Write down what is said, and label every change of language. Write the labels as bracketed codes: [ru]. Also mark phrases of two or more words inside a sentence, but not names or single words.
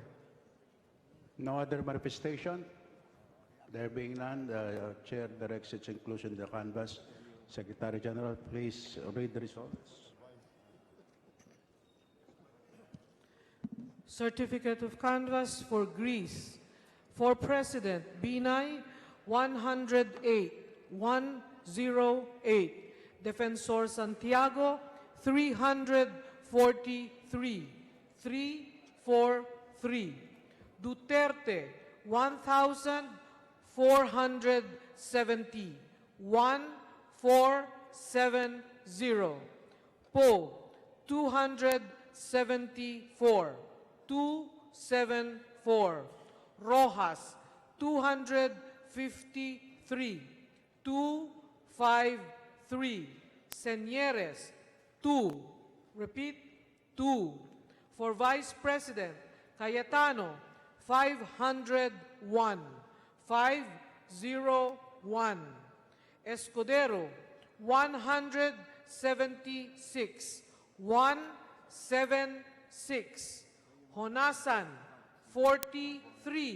[en] No other manifestation? There being none, the Chair directs its inclusion in the canvass. Secretary General, please read the results. Certificate of Canvass for Greece. For President, Binay, 108. Defensor Santiago, 343. Duterte, 1,470. 1470. Poe, 274. 274. Rojas, 253. 253. Señeres, 2. Repeat, 2. For Vice President, Cayetano, 501. 501. Escudero, 176. 176. Honasan, 43.